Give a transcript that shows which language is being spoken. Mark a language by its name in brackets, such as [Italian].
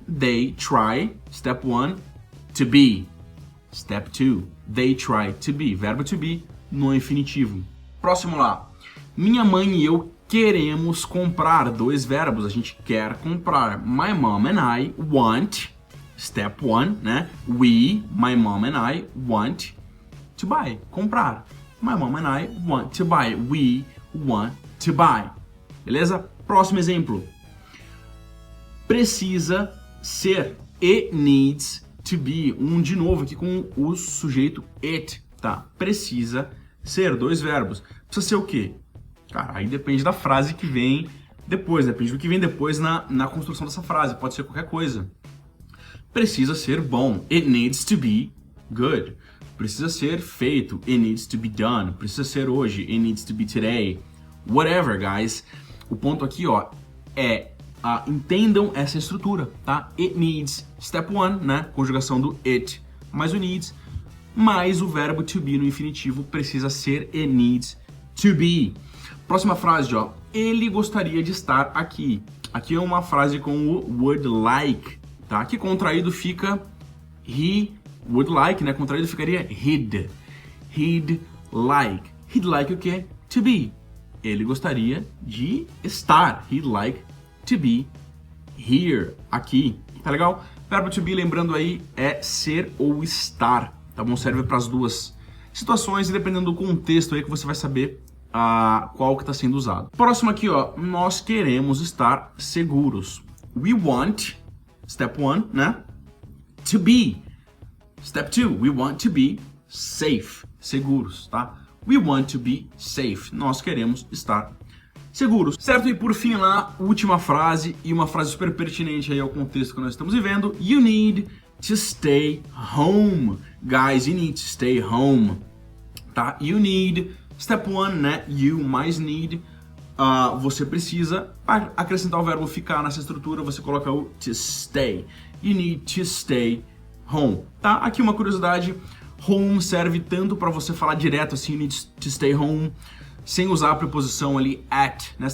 [English] They try, step 1, to be. Step 2, they try to be, verbo to be no infinitivo. [Portuguese] Próximo lá. Minha mãe e eu queremos comprar, dois verbos, a gente quer comprar. [English] My mom and I want, step 1, né? We, my mom and I want to buy, [Portuguese] comprar. [English] My mom and I want to buy. We want to buy. [Portuguese] Beleza? Próximo exemplo. Precisa ser. [English] It needs to be. [Portuguese] Um de novo aqui com o sujeito it, tá? Precisa ser. Dois verbos. Precisa ser o quê? Cara, aí depende da frase que vem depois. Depende do que vem depois na construção dessa frase. Pode ser qualquer coisa. Precisa ser bom. [English] It needs to be good. [Portuguese] Precisa ser feito. [English] It needs to be done. [Portuguese] Precisa ser hoje. [English] It needs to be today. Whatever, guys. [Portuguese] O ponto aqui, ó, é entendam essa estrutura, tá? It needs, step 1, né? Conjugação do it mais o needs, mais o verbo to be no infinitivo precisa ser [English] it needs to be. [Portuguese] Próxima frase, ó. ele gostaria de estar aqui. Aqui é uma frase com o would like, tá? Que contraído fica [English] he would like, [Portuguese] né? Contraído ficaria [English] he'd. He'd like. He'd like o quê? To be. [Portuguese] Ele gostaria de estar. [English] He'd like to be here, [Portuguese] aqui. Tá legal? Verbo to be, lembrando aí, é ser ou estar, tá bom? Serve para as duas situações e dependendo do contexto aí que você vai saber qual que está sendo usado. Próximo aqui, ó, nós queremos estar seguros. [English] We want, step 1, né? To be. Step 2, we want to be safe, seguros, tá? We want to be safe. [Portuguese] Nós queremos estar seguros, certo? E por fim lá, última frase e uma frase super pertinente aí ao contexto que nós estamos vivendo. [English] You need to stay home. Guys, you need to stay home, tá? You need, step 1, né? You mais need. [Portuguese] Você precisa acrescentar o verbo ficar nessa estrutura, você coloca o [English] to stay. You need to stay home, [Portuguese] tá? Aqui uma curiosidade, home serve tanto para você falar direto assim, [English] you need to stay home, [Portuguese] sem usar a preposição ali at, né?